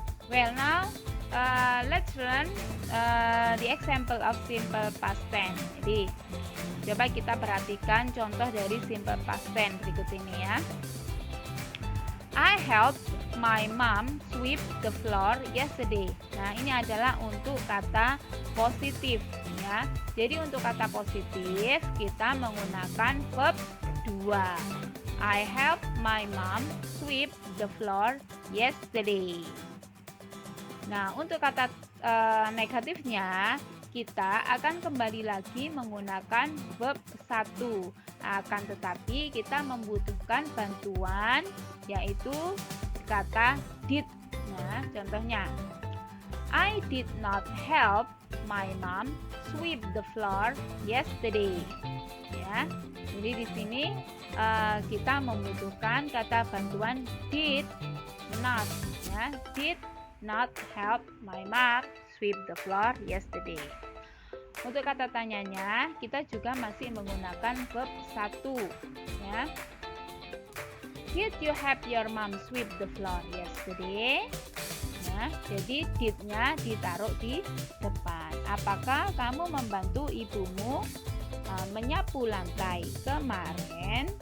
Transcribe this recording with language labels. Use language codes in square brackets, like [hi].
[en] Well, now let's learn the example of simple past tense. [id] Jadi, coba kita perhatikan contoh dari simple past tense berikut ini ya. [en] I helped my mom sweep the floor yesterday. [id] Nah, ini adalah untuk kata positif ya. Jadi untuk kata positif kita menggunakan verb 2. [en] I helped my mom sweep the floor yesterday. [id] Nah, untuk kata negatifnya kita akan kembali lagi menggunakan verb 1. Akan tetapi kita membutuhkan bantuan yaitu kata did. Nah, contohnya [en] I did not help my mom sweep the floor yesterday. Ya. [id] Jadi di sini kita membutuhkan kata bantuan [en] did not [id] ya. [en] Did not help my mom sweep the floor yesterday. [id] Untuk kata tanyanya, kita juga masih menggunakan verb 1 ya. [en] Did you help your mom sweep the floor yesterday? [id] Nah, jadi did-nya ditaruh di depan. Apakah kamu membantu ibumu menyapu lantai kemarin?